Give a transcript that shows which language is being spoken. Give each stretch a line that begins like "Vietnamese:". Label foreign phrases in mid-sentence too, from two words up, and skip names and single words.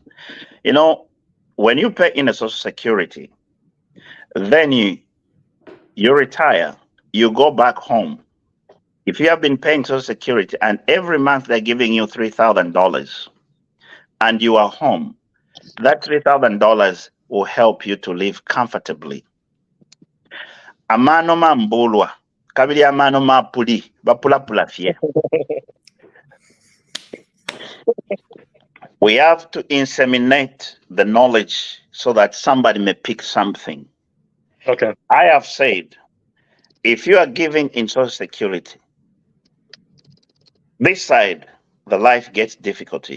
English: You know, when you pay in a Social Security, then you retire, you go back home. If you have been paying Social Security and every month they're giving you $3,000 and you are home, that $3,000 will help you to live comfortably.
Bemba: Amano mambulwa, kabili amano mapuli, bapula fie.
English: We have to inseminate the knowledge so that somebody may pick something. Okay. I have said if you are giving in Social Security, this side, the life gets difficulty.